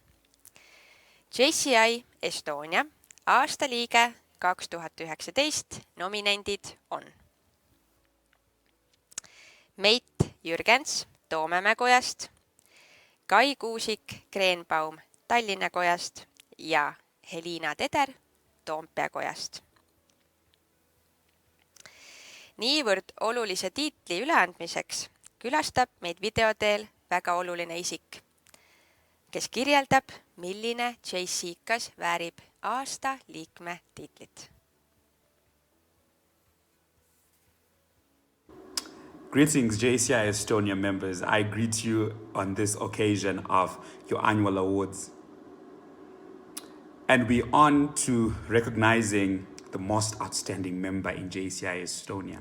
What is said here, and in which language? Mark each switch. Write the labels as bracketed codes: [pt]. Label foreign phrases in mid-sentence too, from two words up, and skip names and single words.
[et] JCI Estonia aastaliige 2019 nominendid on Meit Jürgens Toomemäe kojast, Kai Kuusik Kreenbaum Tallinna kojast ja Helina Teder Toompea kojast. Niivõrd olulise tiitli üleandmiseks külastab meid videoteel väga oluline isik, kes kirjeldab, milline JCI-kas väärib aasta liikme tiitlit. [en] Greetings, JCI Estonia members. I greet you on this occasion of your annual awards. And we're on to recognizing the most outstanding member in JCI Estonia.